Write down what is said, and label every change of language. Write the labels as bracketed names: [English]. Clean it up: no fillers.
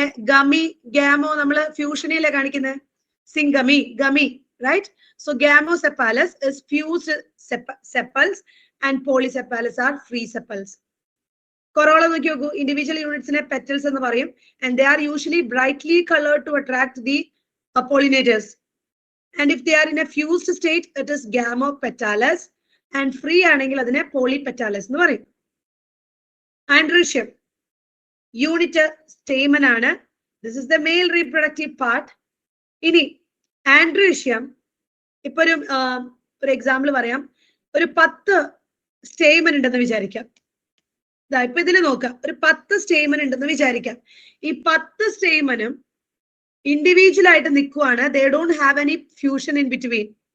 [Malayalam] Gummy, Gamow നമ്മള് ഫ്യൂഷനിലെ കാണിക്കുന്നത് syngamy, gummy, right? [English] So gamosepalous is fused sepals and polysepalous are free sepals. [Malayalam] Corolla നോക്കി നോക്കൂ, individual യൂണിറ്റ്സിനെ petals എന്ന് പറയും. [English] And they are usually brightly coloured to attract the pollinators. And if they are in a fused state, it is gamopetalous. [Malayalam] And free ആണെങ്കിൽ അതിനെ polypetalous എന്ന് പറയും. Andrecium unit stamen ആണ്. [English] This is the male reproductive part. [Malayalam] ഇനി androecium, ഇപ്പൊ ഒരു example പറയാം. ഒരു 10 സ്റ്റേമൻ ഉണ്ടെന്ന് വിചാരിക്കാം. ഇപ്പൊ ഇതിൽ നോക്കാം, ഒരു 10 സ്റ്റേമൻ ഉണ്ടെന്ന് വിചാരിക്കാം. ഈ 10 സ്റ്റേമനും ഇൻഡിവിജ്വൽ ആയിട്ട് നിൽക്കുവാണ്. [English] They don't have any fusion in between.